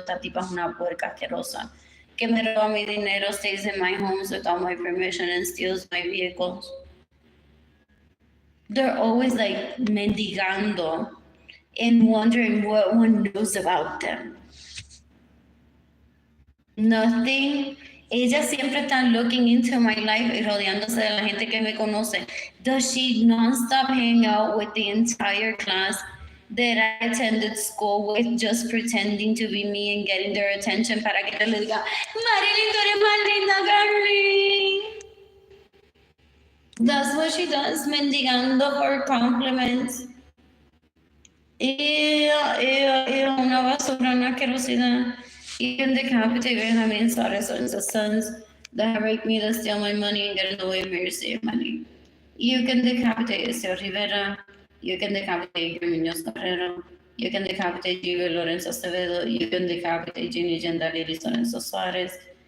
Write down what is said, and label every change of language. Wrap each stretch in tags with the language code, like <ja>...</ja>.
<es>Esta tipa es una puerca asquerosa que me roba mi dinero,</es> <en>stays in my homes without my permission and steals my vehicles. They're always like</en> <es>mendigando</es> <en>and wondering what one knows about them. Nothing.</en> <es>Ella siempre está</es> <en>looking into my life</en> <es>y rodeándose de la gente que me conoce.</es> <en>Does she non-stop hang out with the entire class that I attended school with, just pretending to be me and getting their attention</en> <es>para que le diga, Marilyn, tú eres más linda, Carly.</es> <en>That's what she does,</en> <es>mendigando</es> <en>for compliments.</en> <es>Una basura, una asquerosidad.</es> <en>You can decapitate Benjamin Suarez and his sons that rape me, that steal my money and get in the way of me receive money. You can decapitate Esteo Rivera. You can decapitate Muñoz Carrero. You can decapitate Gio Lorenzo Acevedo. You can decapitate Ginny Gendaliris Lorenzo Suarez.</en>